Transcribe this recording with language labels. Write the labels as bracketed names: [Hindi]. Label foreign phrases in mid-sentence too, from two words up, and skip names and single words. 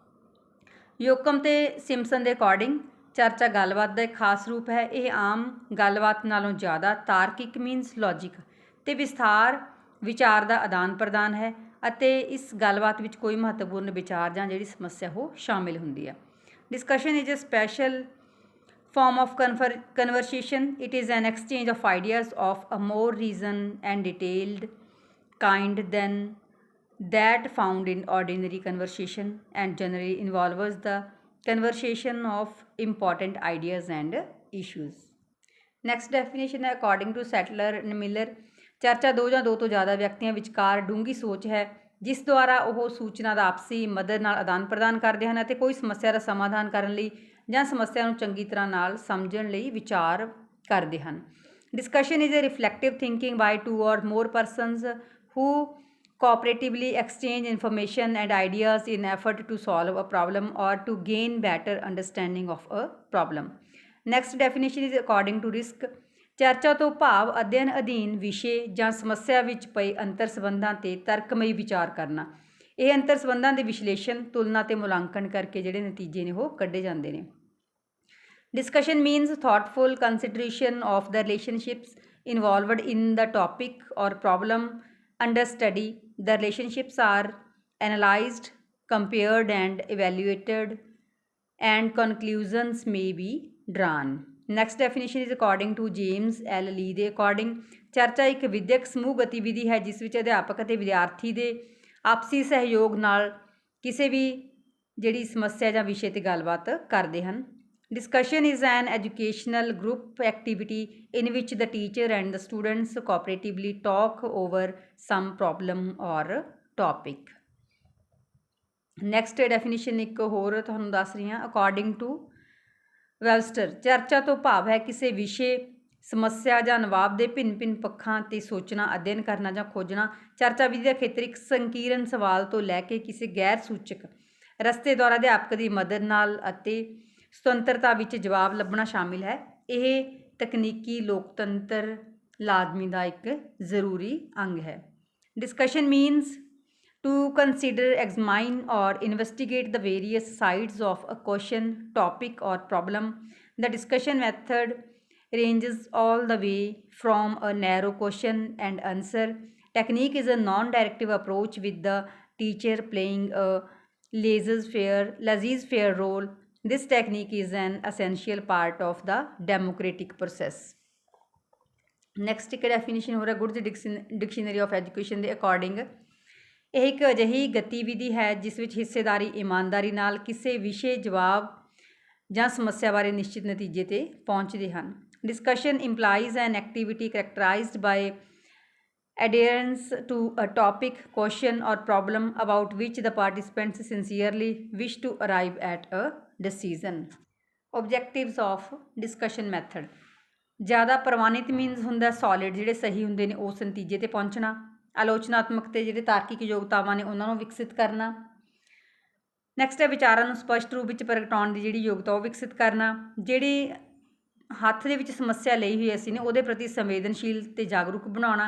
[Punjabi] ਯੋਕਮ ਤੇ ਸਿੰਪਸਨ ਦੇ ਅਕੋਰਡਿੰਗ ਚਰਚਾ ਗੱਲਬਾਤ ਦਾ ਇੱਕ ਖਾਸ ਰੂਪ ਹੈ। ਇਹ ਆਮ ਗੱਲਬਾਤ ਨਾਲੋਂ ਜ਼ਿਆਦਾ ਤਾਰਕਿਕ [English] means logic [Punjabi] ਅਤੇ ਵਿਸਥਾਰ ਵਿਚਾਰ ਦਾ ਆਦਾਨ ਪ੍ਰਦਾਨ ਹੈ ਅਤੇ ਇਸ ਗੱਲਬਾਤ ਵਿੱਚ ਕੋਈ ਮਹੱਤਵਪੂਰਨ ਵਿਚਾਰ ਜਾਂ ਜਿਹੜੀ ਸਮੱਸਿਆ ਉਹ ਸ਼ਾਮਿਲ ਹੁੰਦੀ ਹੈ। [English] Discussion is a special form of conversation. It is an exchange of ideas of a more reasoned and detailed kind than that found in ordinary conversation and generally involves the conversation of important ideas and issues. Next definition है according to Settler and Miller, [Punjabi] ਚਰਚਾ ਦੋ ਜਾਂ ਦੋ ਤੋਂ ਜ਼ਿਆਦਾ ਵਿਅਕਤੀਆਂ ਵਿਚਕਾਰ ਡੂੰਘੀ ਸੋਚ ਹੈ ਜਿਸ ਦੁਆਰਾ ਉਹ ਸੂਚਨਾ ਦਾ ਆਪਸੀ ਮਦਦ ਨਾਲ ਆਦਾਨ ਪ੍ਰਦਾਨ ਕਰਦੇ ਹਨ ਅਤੇ ਕੋਈ ਸਮੱਸਿਆ ਦਾ ਸਮਾਧਾਨ ਕਰਨ ਲਈ ਜਾਂ ਸਮੱਸਿਆ ਨੂੰ ਚੰਗੀ ਤਰ੍ਹਾਂ ਨਾਲ ਸਮਝਣ ਲਈ ਵਿਚਾਰ ਕਰਦੇ ਹਨ। [English] Discussion is a reflective thinking by two or more persons who cooperatively exchange information and ideas in effort to solve a problem or to gain better understanding of a problem. Next definition is according to risk. [Punjabi] ਚਰਚਾ ਤੋਂ ਭਾਵ ਅਧਿਐਨ ਅਧੀਨ ਵਿਸ਼ੇ ਜਾਂ ਸਮੱਸਿਆ ਵਿੱਚ ਪਏ ਅੰਤਰ ਸੰਬੰਧਾਂ 'ਤੇ ਤਰਕਮਈ ਵਿਚਾਰ ਕਰਨਾ। ਇਹ ਅੰਤਰ ਸੰਬੰਧਾਂ ਦੇ ਵਿਸ਼ਲੇਸ਼ਣ, ਤੁਲਨਾ ਅਤੇ ਮੁਲਾਂਕਣ ਕਰਕੇ ਜਿਹੜੇ ਨਤੀਜੇ ਨੇ ਉਹ ਕੱਢੇ ਜਾਂਦੇ ਨੇ। [English] Discussion means thoughtful consideration of the relationships involved in the topic or problem under study. The relationships are analyzed, compared and evaluated and conclusions may be drawn. Next definition is according to James L. [Punjabi] Lee ਦੇ ਅਕੋਰਡਿੰਗ ਚਰਚਾ ਇੱਕ ਵਿਦਿਅਕ ਸਮੂਹ ਗਤੀਵਿਧੀ ਹੈ ਜਿਸ ਵਿੱਚ ਅਧਿਆਪਕ ਅਤੇ ਵਿਦਿਆਰਥੀ ਦੇ ਆਪਸੀ ਸਹਿਯੋਗ ਨਾਲ ਕਿਸੇ ਵੀ ਜਿਹੜੀ ਸਮੱਸਿਆ ਜਾਂ ਵਿਸ਼ੇ 'ਤੇ ਗੱਲਬਾਤ ਕਰਦੇ ਹਨ। [English] Discussion is an educational group activity in which the teacher and the students cooperatively talk over some problem or topic. Next definition [Punjabi] ਇੱਕ ਹੋਰ ਤੁਹਾਨੂੰ ਦੱਸ ਰਹੀ ਹਾਂ [English] according to [Punjabi] ਵੈਬਸਟਰ, ਚਰਚਾ ਤੋਂ ਭਾਵ ਹੈ ਕਿਸੇ ਵਿਸ਼ੇ, ਸਮੱਸਿਆ ਜਾਂ ਨਵਾਬ ਦੇ ਭਿੰਨ-ਭਿੰਨ ਪੱਖਾਂ 'ਤੇ ਸੋਚਣਾ, ਅਧਿਐਨ ਕਰਨਾ ਜਾਂ ਖੋਜਣਾ। ਚਰਚਾ ਵਿਧੀ ਦਾ ਖੇਤਰ ਇੱਕ ਸੰਕੀਰਨ ਸਵਾਲ ਤੋਂ ਲੈ ਕੇ ਕਿਸੇ ਗੈਰ ਸੂਚਕ ਰਸਤੇ ਦੁਆਰਾ ਅਧਿਆਪਕ ਦੀ ਮਦਦ ਨਾਲ ਅਤੇ ਸੁਤੰਤਰਤਾ ਵਿੱਚ ਜਵਾਬ ਲੱਭਣਾ ਸ਼ਾਮਿਲ ਹੈ। ਇਹ ਤਕਨੀਕੀ ਲੋਕਤੰਤਰ ਲਾਜ਼ਮੀ ਦਾ ਇੱਕ ਜ਼ਰੂਰੀ ਅੰਗ ਹੈ। [English] Discussion means to consider, examine or investigate the various sides of a question, topic or problem. The discussion method ranges all the way from a narrow question and answer technique is a non-directive approach with the teacher playing a laissez-faire role. This technique is an essential part of the democratic process. [Punjabi] Next ਇੱਕ definition ਹੋ ਰਿਹਾ ਗੁਡਜ਼ ਡਿਕਸ਼ਨਰੀ ਆਫ ਐਜੂਕੇਸ਼ਨ ਦੇ ਅਕੋਰਡਿੰਗ, ਇਹ ਇੱਕ ਅਜਿਹੀ ਗਤੀਵਿਧੀ ਹੈ ਜਿਸ ਵਿੱਚ ਹਿੱਸੇਦਾਰੀ ਇਮਾਨਦਾਰੀ ਨਾਲ ਕਿਸੇ ਵਿਸ਼ੇ, ਜਵਾਬ ਜਾਂ ਸਮੱਸਿਆ ਬਾਰੇ ਨਿਸ਼ਚਿਤ ਨਤੀਜੇ 'ਤੇ ਪਹੁੰਚਦੇ ਹਨ। [English] Discussion implies an activity characterized by adherence to a topic, question or problem about which the participants sincerely wish to arrive at a decision. Objectives of discussion method. [Punjabi] ਜ਼ਿਆਦਾ ਪ੍ਰਵਾਨਿਤ ਮੀਨਸ ਹੁੰਦਾ ਸੋਲਿਡ, ਜਿਹੜੇ ਸਹੀ ਹੁੰਦੇ ਨੇ ਉਸ ਨਤੀਜੇ 'ਤੇ ਪਹੁੰਚਣਾ। ਆਲੋਚਨਾਤਮਕ ਅਤੇ ਜਿਹੜੇ ਤਾਰਕਿਕ ਯੋਗਤਾਵਾਂ ਨੇ ਉਹਨਾਂ ਨੂੰ ਵਿਕਸਿਤ ਕਰਨਾ। ਨੈਕਸਟ ਹੈ ਵਿਚਾਰਾਂ ਨੂੰ ਸਪਸ਼ਟ ਰੂਪ ਵਿੱਚ ਪ੍ਰਗਟਾਉਣ ਦੀ ਜਿਹੜੀ ਯੋਗਤਾ ਉਹ ਵਿਕਸਿਤ ਕਰਨਾ। ਜਿਹੜੀ ਹੱਥ ਦੇ ਵਿੱਚ ਸਮੱਸਿਆ ਲਈ ਹੋਈ ਅਸੀਂ ਨੇ ਉਹਦੇ ਪ੍ਰਤੀ ਸੰਵੇਦਨਸ਼ੀਲ ਅਤੇ ਜਾਗਰੂਕ ਬਣਾਉਣਾ।